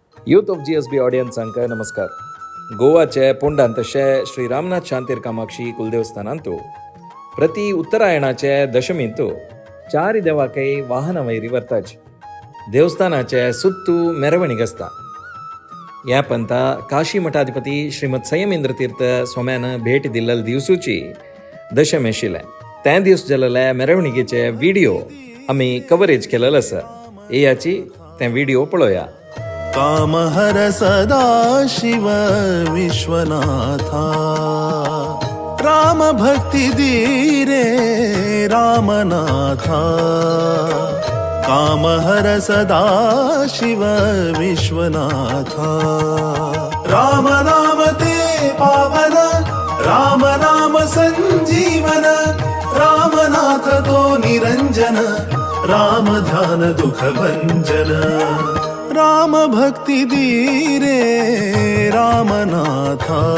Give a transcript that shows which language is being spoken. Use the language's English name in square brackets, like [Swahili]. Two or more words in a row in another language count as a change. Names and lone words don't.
[English] Youth of [Konkani] GSB ऑडियन्सांक नमस्कार. गोवाचे पोंडांत तशें श्री रामनाथ शांतीर कामाक्षी कुलदेवस्थानांतू प्रति उत्तरायणाचे दशमींतू चारी देवाकय वाहना वयरी वर्ताच देवस्थानाचे सुत्तू मेरवणीक आसता. ह्या पंथा काशी मठाधिपती श्रीमद संयमेंद्र तीर्थ स्वाम्यान भेट दिल्ले दिवसूची दशमी आशिल्लें. ते दिवस जाल्ले मेरवणीकेचे व्हिडिओ आमी कवरेज केलेलो आसा. याची ते व्हिडिओ पळोवया. कामहर सदा शिव विश्वनाथा राम भक्ति धीरे रामनाथा कामहर सदा शिव विश्वनाथा राम नाम ते पावन राम नाम संजीवन रामनाथ तो निरंजन राम ध्यान दुख भंजन राम भक्ति धीरे रामनाथा